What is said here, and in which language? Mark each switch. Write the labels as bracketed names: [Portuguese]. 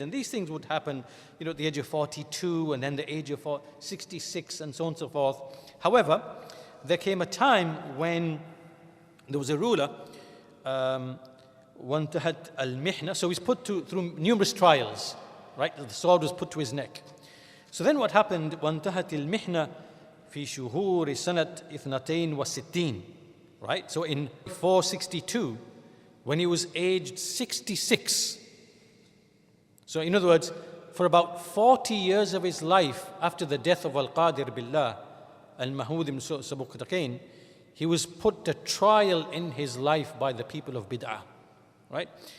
[English] And these things would happen, at the age of 42, and then the age of 66, and so on and so forth. However, there came a time when there was a ruler, [Arabic] وانتهت المحنة, [English] so he's put through numerous trials, right? The sword was put to his neck. So then what happened? [Arabic] وانتهت المحنة في شهور سنة 62, [English] right? So in 462, when he was aged 66. So in other words, for about 40 years of his life after the death of Al-Qadir Billah, Al-Mahmud ibn Sabuqtaqain, he was put to trial in his life by the people of Bid'ah, right?